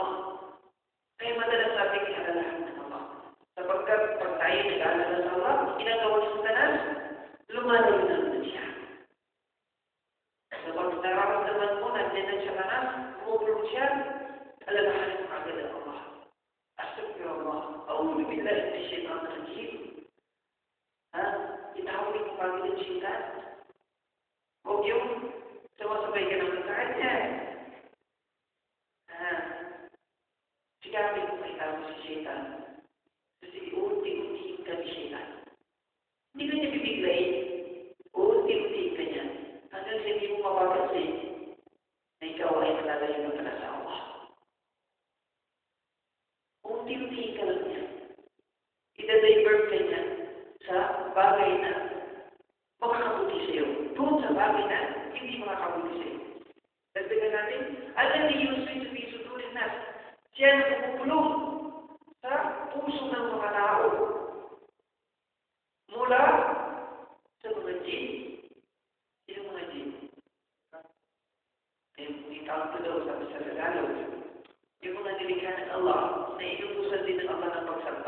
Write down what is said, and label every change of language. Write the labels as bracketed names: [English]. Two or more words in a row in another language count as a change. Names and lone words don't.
[Filipino] Kaya madalas natin inaalalahan ng Allah. Sapagkat pag tayo nag-aalala sa Allah, ginagawa ni Satanas, lumalayo naman siya. Kapag nararamdaman mo, nandiyan ang Satanas, bumubulong siya, alalahanin mo agad ang Allah. [Arabic] Astaghfirullah. أعوذ بالله من الشيطان الرجيم. [Filipino] Itahawin mo agad ang Satan. Huwag yung sumasabay ka ng kasaan niya. Sikapin mo maitago si Satan. Kasi unti-untiin ka ni Satan. Hindi ka niya bibiglayin. Unti-untiin ka niya. Hanggang hindi mo mapapansin na ikaw ay malalayo na pala sa Allah. Unti-untiin ka lang niya. Ida-divert ka niya sa bagay na makakabuti sa iyo. Doon sa bagay na hindi makakabuti sa iyo. Dagdagan natin, [Arabic] الذي يوسوس في صدور الناس. [Filipino] Yan ang bumubulong sa puso ng mga tao. Mula sa mga jin. Sino mga jin? Yung tawag ko daw sa Tagalog. Yung mga nilikha ng Allah na inutusan din ng Allah ng pagsamba.